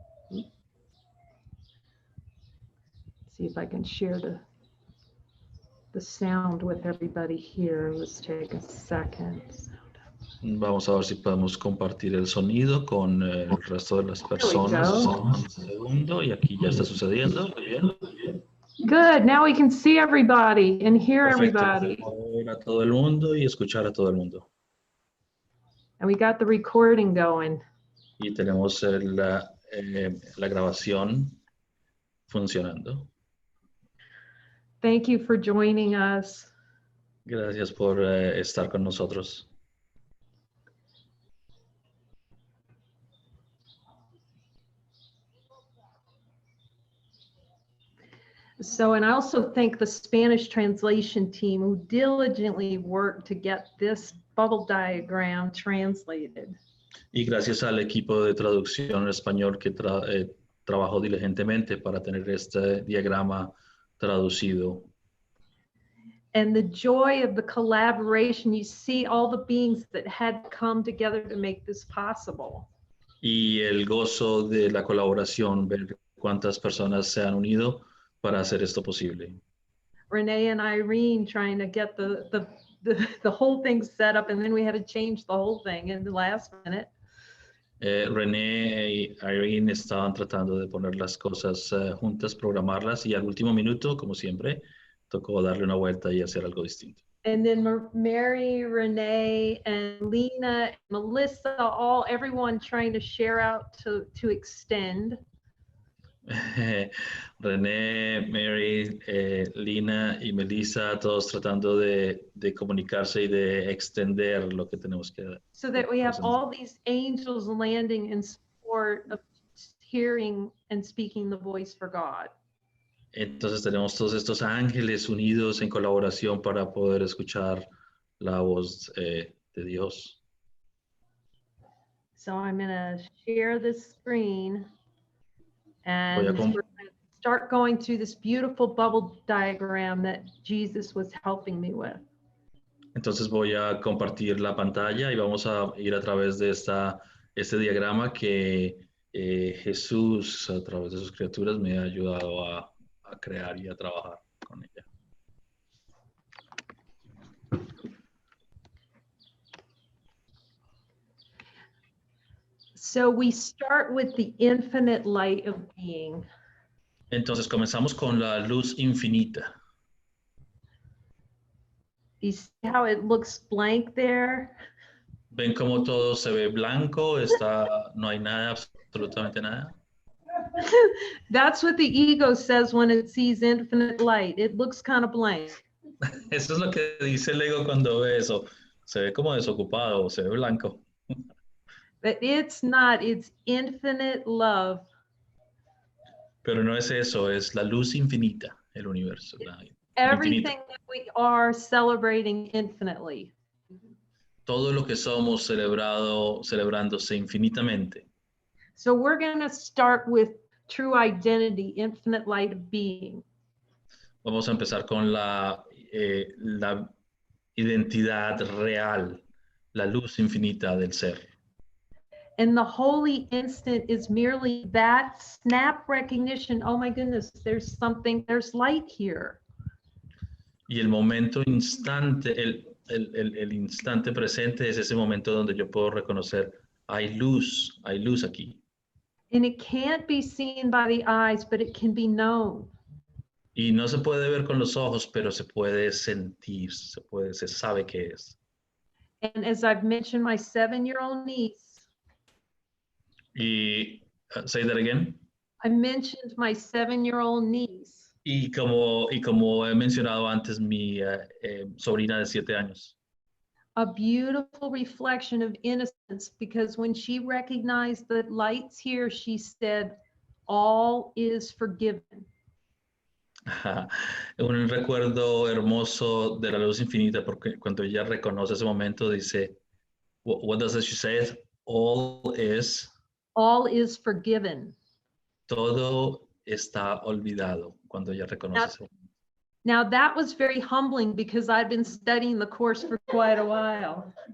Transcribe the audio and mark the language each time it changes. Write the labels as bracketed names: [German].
[English] See if I can share the sound with everybody here. Let's take a second. [Spanish] Vamos a ver si podemos compartir el sonido con el resto de las personas. Un segundo, y aquí ya está sucediendo. Muy bien. [English] Good. Now we can see everybody and hear [Spanish] Perfecto. [English] everybody. [Spanish] Podemos ver a todo el mundo y escuchar a todo el mundo. [English] And we got the recording going. [Spanish] Y tenemos la grabación funcionando. [English] Thank you for joining us. [Spanish] Gracias por estar con nosotros. [English] So, and I also thank the Spanish translation team who diligently worked to get this bubble diagram translated. [Spanish] Y gracias al equipo de traducción en español que trabajó diligentemente para tener este diagrama traducido. [English] And the joy of the collaboration, you see all the beings that had come together to make this possible. [Spanish] Y el gozo de la colaboración, ver cuántas personas se han unido para hacer esto posible. [English] Renee and Irene trying to get the whole thing set up, and then we had to change the whole thing in the last minute. [Spanish] René y Irene estaban tratando de poner las cosas juntas, programarlas, y al último minuto, como siempre, tocó darle una vuelta y hacer algo distinto. [English] And then Mary, Renee, and Lena, Melissa, everyone trying to share out to extend. [Spanish] René, Mary, Lina y Melissa, todos tratando de comunicarse y de extender lo que tenemos que. [English] So that we have all these angels landing in support of hearing and speaking the voice for God. [Spanish] Entonces tenemos todos estos ángeles unidos en colaboración para poder escuchar la voz de Dios. [English] So I'm going to share this screen and [Spanish] Voy a [English] we're going to start going through this beautiful bubble diagram that Jesus was helping me with. [Spanish] Entonces voy a compartir la pantalla y vamos a ir a través de este diagrama que Jesús, a través de sus criaturas, me ha ayudado a crear y a trabajar con ella. [English] So we start with the infinite light of being. [Spanish] Entonces comenzamos con la luz infinita. [English] You see how it looks blank there? [Spanish] ¿Ven cómo todo se ve blanco? No hay nada, absolutamente nada. [English] That's what the ego says when it sees infinite light. It looks kind of blank. [Spanish] Eso es lo que dice el ego cuando ve eso. Se ve como desocupado, se ve blanco. [English] But it's not, it's infinite love. [Spanish] Pero no es eso, es la luz infinita, el universo. [English] Everything that we are celebrating infinitely. [Spanish] Todo lo que somos celebrándose infinitamente. [English] So we're going to start with true identity, infinite light of being. [Spanish] Vamos a empezar con la identidad real, la luz infinita del ser. [English] And the holy instant is merely that snap recognition. Oh my goodness, there's light here. [Spanish] Y el momento instante, el instante presente es ese momento donde yo puedo reconocer, hay luz aquí. [English] And it can't be seen by the eyes, but it can be known. [Spanish] Y no se puede ver con los ojos, pero se puede sentir, se sabe qué es. [English] And as I've mentioned, my 7-year-old niece. Y, say that again. I mentioned my 7-year-old niece. [Spanish] Y como he mencionado antes, mi sobrina de 7 años. [English] A beautiful reflection of innocence, because when she recognized the lights here, she said, all is forgiven. [Spanish] Un recuerdo hermoso de la luz infinita, porque cuando ella reconoce ese momento, dice, [English] what does she say? All is forgiven. [Spanish] Todo está olvidado cuando ella reconoce [English] Now, [Spanish] ese momento. [English] now that was very humbling because I'd been studying the course for quite a while.